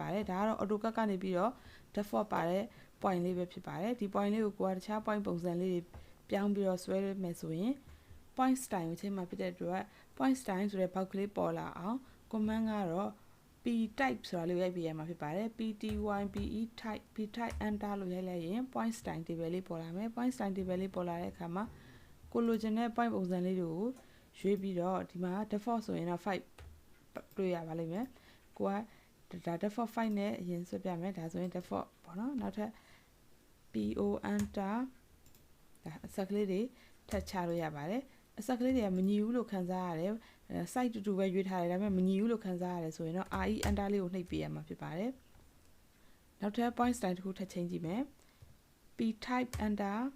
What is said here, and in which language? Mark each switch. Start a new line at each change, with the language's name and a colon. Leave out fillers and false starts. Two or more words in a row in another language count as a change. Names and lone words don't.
Burmese: ပါတယ်ဒါကတော့ AutoCAD ကနေပြီးတော့ default ပါတဲ့ point လေးပဲဖြစ်ပါတယ်ဒီ point လေးကိုကိုယ်ကတခြား point ပုံစံလေးတွေပြောင်းပြီးတော့ဆွဲမယ်ဆိုရင်
English: point style
Burmese: ကိုချိန်မှာဖြစ်တဲ့အတွက်
English: point style
Burmese: ဆိုတဲ့ဘောက်ကလေးပေါ်လာအောင် command ကတော့
English: p type
Burmese: ဆိုတာလေးရိုက်ပြရမှာဖြစ်ပါတယ်
English: pty pe type p type enter
Burmese: လို့ရိုက်လိုက်ရင်
English: point style table
Burmese: လေးပေါ်လာမယ်
English: point style table
Burmese: လေးပေါ်လာတဲ့အခါမှာကိုလိုချင်တဲ့ point ပုံစံလေးတွေကိုရွေးပြီးတော့ဒီမှာ default ဆိုရင်တော့5တွေ့ရပါလိမ့်မယ်ကိုကဒါ default 5နဲ့အရင်ဆွဲပြမယ်ဒါ ဆိုရင် default ပေါ့နော်နောက်ထပ်
English: po enter
Burmese: ဒါအဆက်ကလေးတွေထပ်ချလို့ရပါတယ်အဆက်ကလေးတွေကမညီဘူးလို့ခံစားရတယ် site တူတူပဲရွေးထားတယ်ဒါပေမဲ့မညီဘူးလို့ခံစားရတယ်ဆိုရင်တော့
English: re enter
Burmese: လေးကိုနှိပ်ပေးရမှာဖြစ်ပါတယ်နောက်ထပ်
English: point style
Burmese: တစ်ခုထပ်ချိန်ကြည့်မယ်
English: p type enter